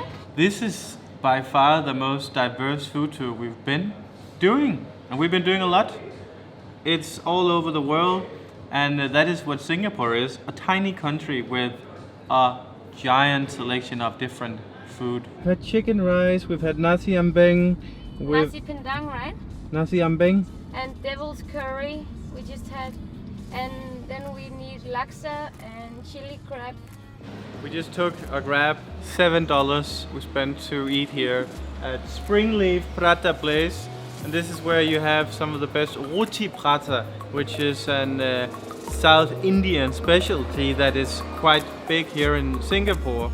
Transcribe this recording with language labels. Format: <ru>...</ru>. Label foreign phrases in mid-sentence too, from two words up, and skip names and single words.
<en>This is by far the most diverse food tour we've been doing, and we've been doing a lot. It's all over the world, and that is what Singapore is, a tiny country with a giant selection of different food. We've had chicken rice, we've had nasi ambeng, Nasi pindang, right? nasi ambeng. And devil's curry we just had. And then we need laksa and chili crab. We just took a grab, $7 we spent to eat here at Springleaf Prata place. And this is where you have some of the best roti prata, which is an South Indian specialty that is quite big here in Singapore.</en>